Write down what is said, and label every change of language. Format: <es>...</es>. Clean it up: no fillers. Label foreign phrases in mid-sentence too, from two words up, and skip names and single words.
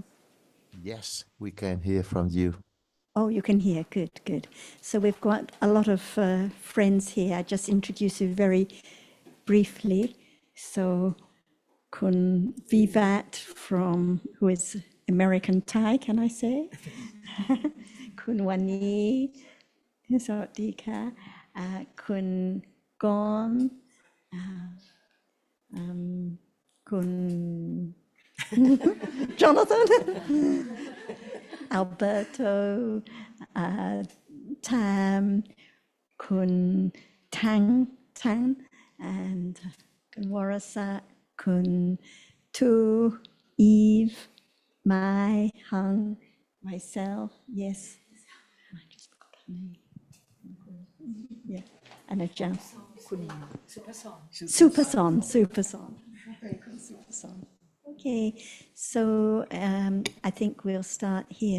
<en>Yes, we can hear from you. Oh, you can hear. Good, good. So we've got a lot of friends here. I just introduce you very briefly. So Kun Vivat from, who is American Thai, can I say?</en> <th>Kun Wani, สวัสดีค่ะ คุณกรณ์</th> <en>คุณ Jonathan, Alberto, Tam, Kun Tang, and Kun Warasa, Kun Tu, Eve, Mai, Hung, myself, yes. I just forgot her name. Yeah, and a jump. Super song. Okay, so I think we'll start here.</en>